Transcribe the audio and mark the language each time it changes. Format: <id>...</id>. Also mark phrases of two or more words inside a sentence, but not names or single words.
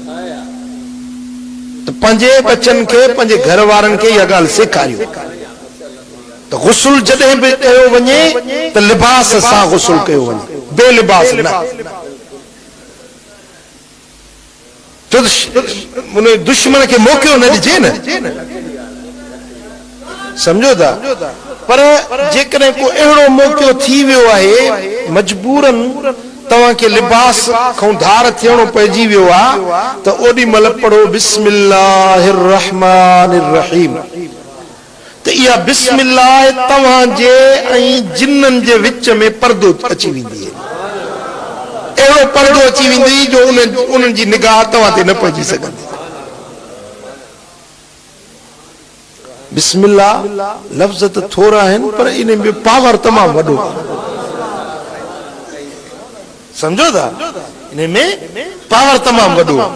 <sd>त पंहिंजे बचनि खे पंहिंजे घर वारनि खे इहा ॻाल्हि सेखारियो त गुस्ल जॾहिं बि कयो वञे त लिबास सां गुस्ल कयो वञे बेलिबास न उन दुश्मन खे मौक़ो न ॾिजे न समझो था। पर जेकॾहिं को अहिड़ो मौक़ो थी वियो आहे मजबूरन तव्हांखे लिबास खां धार थियणो पइजी वियो आहे त ओॾी महिल पढ़ो</sd> <ar>बिस्मिल्लाहिर रहमानिर रहीम</ar> <sd>त इहा बिस्मिल्लाह तव्हांजे ऐं जिन्ननि जे विच में पर्दो अची वेंदी आहे अहिड़ो पर्दो अची वेंदी जो उन्हनि जी निगाह तव्हां ते न पइजी सघंदी। बिस्मिल्लाह लफ़्ज़ त थोरा आहिनि पर इन में पावर तमामु वॾो समझो था इन में पावर तमामु वॾो।</sd>